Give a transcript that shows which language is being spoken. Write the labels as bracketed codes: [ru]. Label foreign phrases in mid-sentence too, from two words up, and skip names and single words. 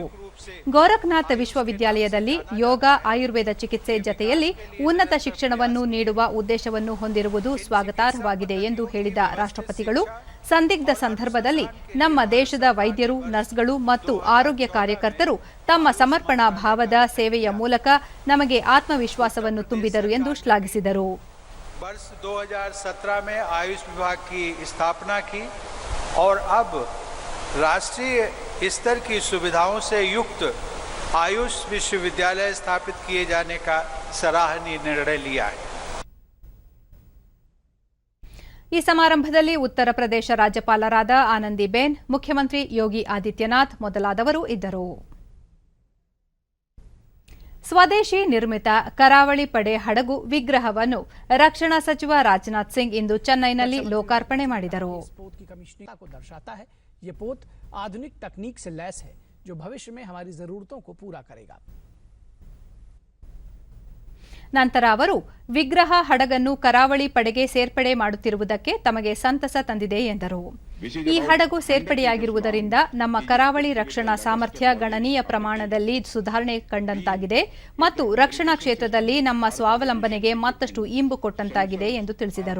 [kn] ಗೋರಖನಾಥ್ ವಿಶ್ವವಿದ್ಯಾಲಯದಲ್ಲಿ ಯೋಗ, ಆಯುರ್ವೇದ ಚಿಕಿತ್ಸೆ ಜತೆಯಲ್ಲಿ ಉನ್ನತ ಶಿಕ್ಷಣವನ್ನು ನೀಡುವ ಉದ್ದೇಶವನ್ನು ಹೊಂದಿರುವುದು ಸ್ವಾಗತಾರ್ಹವಾಗಿದೆ ಎಂದು ಹೇಳಿದ ರಾಷ್ಟ್ರಪತಿಗಳು, ಸಂದಿಗ್ಧ ಸಂದರ್ಭದಲ್ಲಿ ನಮ್ಮ ದೇಶದ ವೈದ್ಯರು, ನರ್ಸ್ಗಳು ಮತ್ತು ಆರೋಗ್ಯ ಕಾರ್ಯಕರ್ತರು ತಮ್ಮ ಸಮರ್ಪಣಾ ಭಾವದ ಸೇವೆಯ ಮೂಲಕ ನಮಗೆ ಆತ್ಮವಿಶ್ವಾಸವನ್ನು ತುಂಬಿದರು ಎಂದು ಶ್ಲಾಘಿಸಿದರು. [hi] वर्ष 2017 में आयुष विभाग की स्थापना की और अब राष्ट्रीय स्तर की सुविधाओं से युक्त आयुष विश्वविद्यालय स्थापित किए जाने का सराहनीय निर्णय लिया है. [kn] ಈ ಸಮಾರಂಭದಲ್ಲಿ ಉತ್ತರ ಪ್ರದೇಶ ರಾಜ್ಯಪಾಲರಾದ ಆನಂದಿಬೆನ್, ಮುಖ್ಯಮಂತ್ರಿ ಯೋಗಿ ಆದಿತ್ಯನಾಥ್ ಮೊದಲಾದವರು ಇದ್ದರು. ಸ್ವದೇಶಿ ನಿರ್ಮಿತ ಕರಾವಳಿ ಪಡೆ ಹಡಗು ವಿಗ್ರಹವನ್ನು ರಕ್ಷಣಾ ಸಚಿವ ರಾಜನಾಥ್ ಸಿಂಗ್ ಇಂದು ಚೆನ್ನೈನಲ್ಲಿ ಲೋಕಾರ್ಪಣೆ ಮಾಡಿದರು. [hi] ये पोत आधुनिक तकनीक से लैस है जो भविष्य में हमारी जरूरतों को पूरा करेगा. [kn] ನಂತರ ಅವರು ವಿಗ್ರಹ ಹಡಗನ್ನು ಕರಾವಳಿ ಪಡೆಗೆ ಸೇರ್ಪಡೆ ಮಾಡುತ್ತಿರುವುದಕ್ಕೆ ತಮಗೆ ಸಂತಸ ತಂದಿದೆ ಎಂದರು. ಈ ಹಡಗು ಸೇರ್ಪಡೆಯಾಗಿರುವುದರಿಂದ ನಮ್ಮ ಕರಾವಳಿ ರಕ್ಷಣಾ ಸಾಮರ್ಥ್ಯ ಗಣನೀಯ ಪ್ರಮಾಣದಲ್ಲಿ ಸುಧಾರಣೆ ಕಂಡಂತಾಗಿದೆ ಮತ್ತು ರಕ್ಷಣಾ ಕ್ಷೇತ್ರದಲ್ಲಿ ನಮ್ಮ ಸ್ವಾವಲಂಬನೆಗೆ ಮತ್ತಷ್ಟು ಇಂಬು ಕೊಟ್ಟಂತಾಗಿದೆ ಎಂದು ತಿಳಿಸಿದರು.